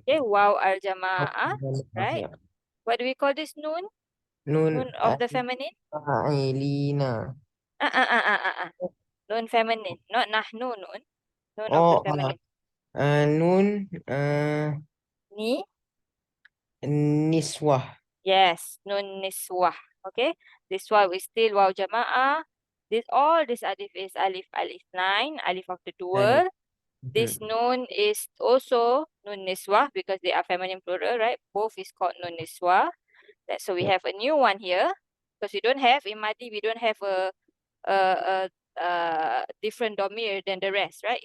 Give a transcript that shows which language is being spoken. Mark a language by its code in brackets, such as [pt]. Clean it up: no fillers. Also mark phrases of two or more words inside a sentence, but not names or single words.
[en] Okay, wow Oh, al-jama'ah, jamaah, right? ya. What do we call this noon? Nun Noon of the feminine? Ailina. Ah, ah, ah, ah, ah, ah. Noon feminine, not nahnu noon. Noon of the Oh, feminine. Nun Ni, Niswah. Yes, [ar] نون نسوة. [en] Okay, this one is still [ar] واو جماعة. [en] All this alif is [ar] ألف ألف [en] 9, alif of the Nine. dual. Mhm. This nun is also [ar] نون نسوة [en] because they are feminine plural, right? Both is called [ar] نون نسوة. [en] So we Yep. have a new one here because we don't have in Madi, we don't have a different domir than the rest, right?